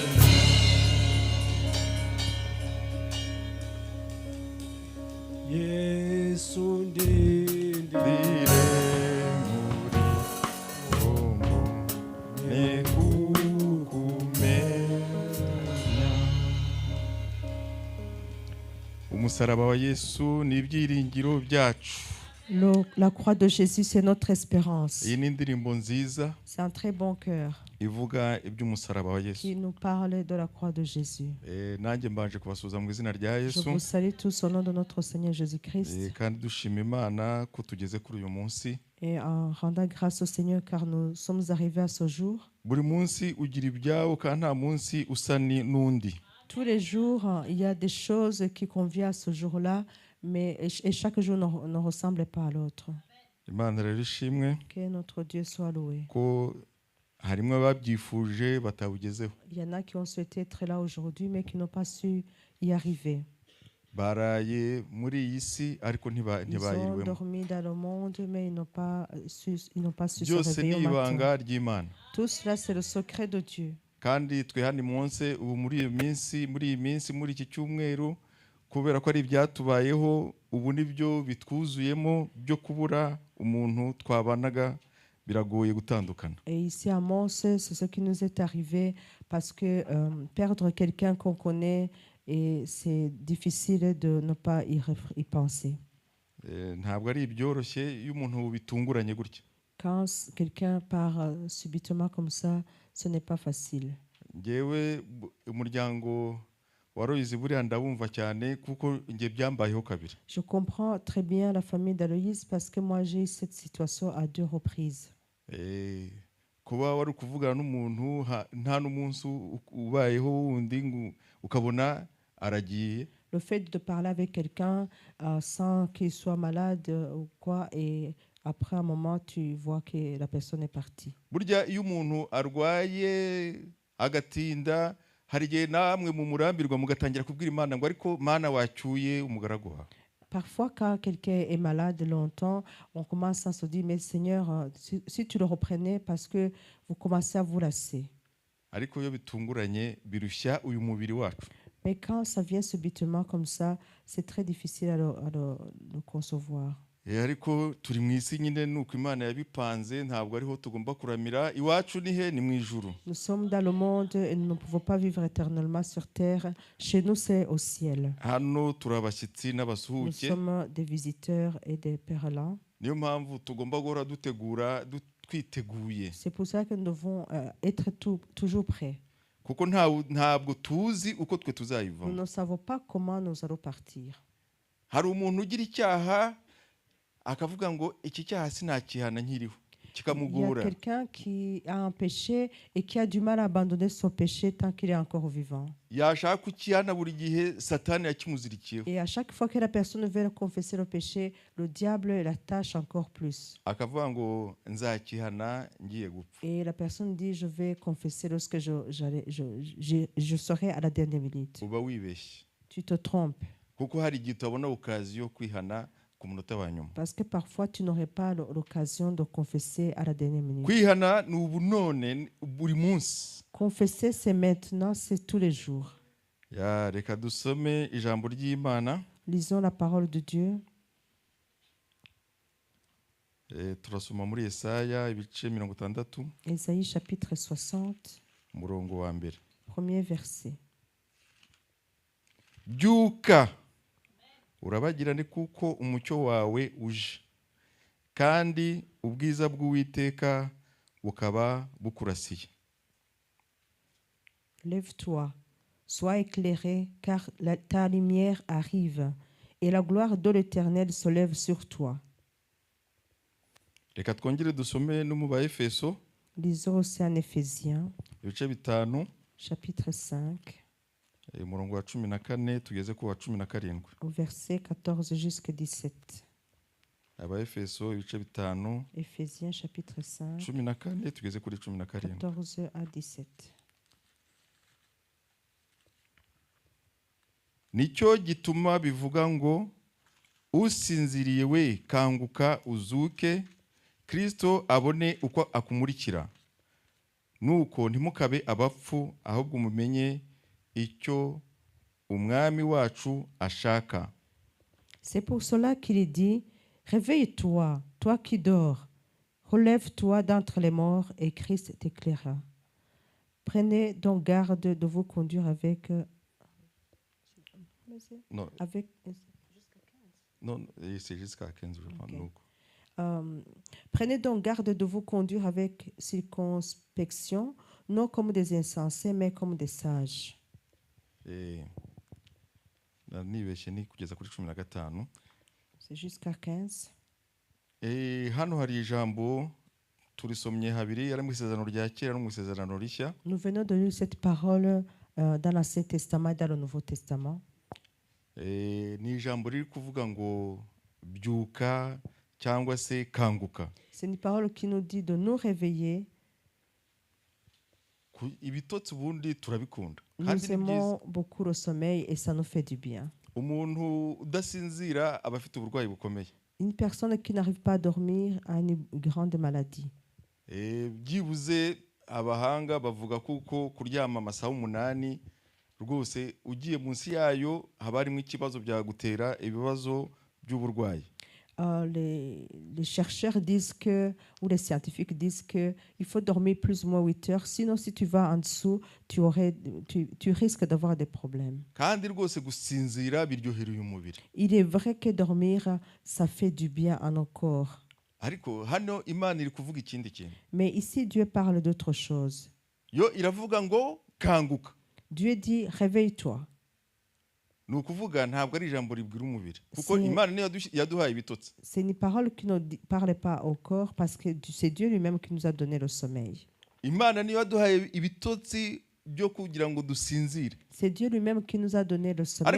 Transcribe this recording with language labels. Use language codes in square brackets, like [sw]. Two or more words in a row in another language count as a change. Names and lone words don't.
[rw] Yesu ndindire muri bone kukumenya umusaraba wa Yesu ni ibyiringiro byacu [fr] La croix de Jésus, c'est notre espérance. [rw] iyi ni indirimbo nziza [fr] C'est un très bon cœur [rw] ivuga iby'umusaraba wa Yesu [fr] qui nous parle de la croix de Jésus. [rw] nanjye mbanje kubasuhuza mu izina rya [fr] Je [rw] Yesu [fr] vous salue tous au nom de notre Seigneur Jésus-Christ [rw] kandi dushima Imana ko tugeze kuri uyu munsi [fr] et en rendant grâce au Seigneur car nous sommes arrivés à ce jour. [rw] buri munsi ugira ibyawo kandi nta munsi usa n'undi [fr] Tous les jours, il y a des choses qui conviennent à ce jour-là, mais et chaque jour ne ressemble pas à l'autre. [rw] Imana rero ishimwe [fr] Que notre Dieu soit loué. [rw] ko harimo ababyifuje batawugezeho [fr] Il y en a qui ont souhaité être là aujourd'hui, mais qui n'ont pas su y arriver. [rw] baraye muri iyi si ariko [fr] Ils ont [rw] ntibayiriwemo [fr] dormi dans le monde, mais ils n'ont pas su se [rw] byose [fr] réveiller [rw] ni [fr] au [rw] ibanga [fr] matin. [rw] ry'Imana [fr] Tout cela, c'est le secret de Dieu. [rw] kandi twe hano munsi ubu muri iyi minsi muri iki cyumweru kubera ko ari ibyatubayeho ubu nibyo bitwuzuyemo byo kubura umuntu twabanaga biragoye gutandukana. [fr] Et ici à Mons, c'est ce qui nous est arrivé parce que perdre quelqu'un qu'on connaît, et c'est difficile de ne pas y penser. [rw] Ntabwo ari ibyoroshye iyo umuntu bitunguranye gutya. [fr] Quand quelqu'un part subitement comme ça, ce n'est pas facile. [rw] Ngewe umuryango waroyize buriya ndabumva cyane kuko nge byambayeho kabiri. [fr] Je comprends très bien la famille d'Aloïse parce que moi j'ai eu cette situation à 2 reprises. [rw] kuba wari kuvugana n'umuntu nta n'umunsi ubayeho wundi ukabona aragiye. [fr] Le fait de parler avec quelqu'un sans qu'il soit malade ou quoi, et après un moment, tu vois que la personne est partie. [rw] Burya iyo umuntu arwaye agatinda hari igihe namwe mu murambirwa mugatangira kubwira Imana ngo ariko Mana wacyuye umugaragu wawe. [fr] Parfois, quand quelqu'un est malade longtemps, on commence à se dire, mais Seigneur, si tu le reprenais, parce que vous commencez à vous lasser. [rw] Ariko iyo bitunguranye birushya uyu mubiri wacu. [fr] Mais quand ça vient subitement comme ça, c'est très difficile à le concevoir. [rw] Ariko turi mu isi nyine nuko Imana yabipanze, ntabwo ariho tugomba kuramira. Iwacu ni he? Ni mu ijuru. [fr] Nous sommes dans le monde et nous ne pouvons pas vivre éternellement sur terre. Chez nous, c'est au ciel. [rw] Hano turabashyitsi [fr] Nous [rw] n'abasuhuke. [fr] sommes des visiteurs et des pèlerins. [rw] Niyo mpamvu tugomba guhora dutegura twiteguye. [fr] C'est pour ça que nous devons être toujours prêts. [rw] Kuko ntabwo tuzi uko twe [fr] Nous [rw] tuzayivamo. [fr] ne savons pas comment nous allons partir. [rw] Hari umuntu ugira icyaha akavuga ngo iki cyaha sinakihana nkiriho, [fr] Il y a [rw] kikamugora. [fr] quelqu'un qui a un péché et qui a du mal à abandonner son péché tant qu'il est encore vivant. [rw] Yashaka kukihana buri gihe Satani yakimuzirikiyeho. [fr] Et à chaque fois que la personne veut confesser le péché, le diable l'attache encore plus. [rw] Akavuga ngo nzakihana ngiye gupfa. [fr] Et la personne dit, je vais confesser lorsque je serai à la dernière minute. [rw] Uba wibeshye. [fr] Tu te trompes. [rw] Kuko hari igihe utabona okaziyo kwihana ku munota wa nyuma. [fr] Parce que parfois, tu n'aurais pas l'occasion de confesser à la dernière minute. [rw] Kwihana ni ubu none buri munsi. [fr] Confesser, c'est maintenant, c'est tous les jours. [rw] Reka dusome ijambo ry'Imana. [fr] Lisons la parole de Dieu. [rw] Turasoma muri Yesaya ibice 60. [fr] Ésaïe chapitre 60, [rw] umurongo wa mbere. [fr] premier verset. [rw] Byuka urabagirane kuko umucyo wawe uje, kandi ubwiza bw'Uwiteka bukaba bukurasiye. [fr] Lève-toi, sois éclairé, car ta lumière arrive, et la gloire de l'Éternel se lève sur toi. [rw] Reka twongere dusome no mu Baefeso [fr] Lisons aussi en Éphésiens, [rw] ibice 5 [fr] chapitre 5, [rw] umurongo wa 14 tugeze ku wa 17. [fr] au verset 14 jusqu'à 17. [rw] Abaefeso ibice 5 [fr] Éphésiens chapitre 5, [rw] 14 tugeze kuri 17. [fr] 14 à 17. [rw] Nicyo gituma bivuga ngo usinziriye we kanguka uzuke, Kristo abone uko akumurikira. Nuko ntimukabe abapfu, ahubwo mumenye icyo umwami wacu ashaka. [fr] C'est pour cela qu'il dit, réveille-toi, toi qui dors, relève-toi d'entre les morts et Christ t'éclairera. Prenez donc garde de vous conduire avec... Non, avec non, c'est jusqu'à 15 jours. Okay. Donc. Prenez donc garde de vous conduire avec circonspection, non comme des insensés, mais comme des sages. [rw] Nibeshye ni kugeza kuri 15. [fr] C'est jusqu'à 15. [rw] Hano hari ijambo turisomye habiri ari mu isezerano rya kera no mu isezerano rishya. [fr] Nous venons de lire cette parole dans l'Ancien Testament et dans le Nouveau Testament. [rw] Ni ijambo riri kuvuga ngo byuka cyangwa se kanguka. [fr] C'est une parole qui nous dit de nous réveiller. [rw] Ibitotsi ubundi turabikunda. [fr] Nous aimons beaucoup le sommeil et ça nous fait du bien. [rw] Umuntu udasinzira aba afite uburwayi bukomeye. [fr] Une personne qui n'arrive pas à dormir a une grande maladie. [rw] Byibuze abahanga bavuga kuko kuryama amasaha 8 rwose ugiye munsi yayo haba harimo ikibazo byagutera ibibazo by'uburwayi. [fr] Les chercheurs disent que, ou les scientifiques disent que il faut dormir plus ou moins 8 heures, sinon si tu vas en dessous, tu risques d'avoir des problèmes. [rw] Kandi rwose gusinzira biryohera uyu mubiri. [fr] Il est vrai que dormir, ça fait du bien à nos corps. [rw] Ariko hano Imana iri kuvuga ikindi kintu. [fr] Mais ici, Dieu parle d'autre chose. [rw] Yo iravuga ngo kanguka. [fr] Dieu dit, réveille-toi. [rw] Nukuvuga ntabwo ari ijambo ribwira umubiri kuko Imana niyo yaduhaye ibitotsi. [fr] C'est une parole qui ne parle pas au corps parce que c'est Dieu lui-même qui nous a donné le sommeil. [rw] Imana niyo yaduhaye ibitotsi byo kugira ngo dusinzire. [fr] C'est Dieu lui-même qui nous a donné le sommeil